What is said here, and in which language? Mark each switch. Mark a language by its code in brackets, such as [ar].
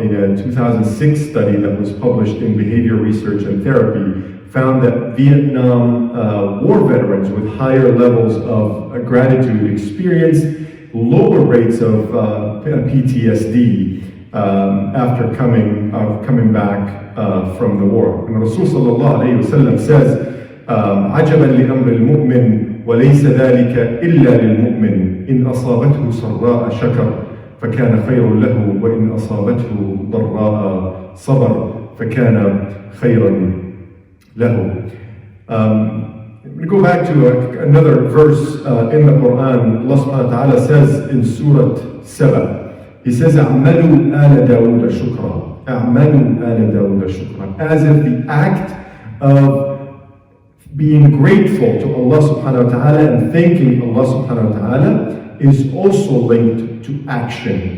[en] In a 2006 study that was published in Behavior Research and Therapy, found that Vietnam war veterans with higher levels of gratitude experienced lower rates of PTSD after coming back from the war. And Rasul sallallahu alayhi wa sallam says, [ar] عَجَبًا لِأَمْرِ الْمُؤْمِنِ وَلَيْسَ ذَلِكَ إِلَّا لِلْمُؤْمِنِ إِنْ أَصَابَتْهُ سَرَّاءَ شَكَرَ فَكَانَ خَيْرٌ لَهُ وَإِنْ أَصَابَتْهُ ضَرَّاءَ صَبَرَ فَكَانَ خَيْرًا له. [en] I'm going to go back to another verse in the Quran. Allah subhanahu wa ta'ala says in Surah Saba, He says, [ar] أَعْمَلُوا آلَ دَاوُدَ شُكْرًا [en] أَعْمَلُوا آلَ دَاوُدَ شُكْرًا, as if the act of being grateful to Allah subhanahu wa ta'ala and thanking Allah subhanahu wa ta'ala is also linked to action.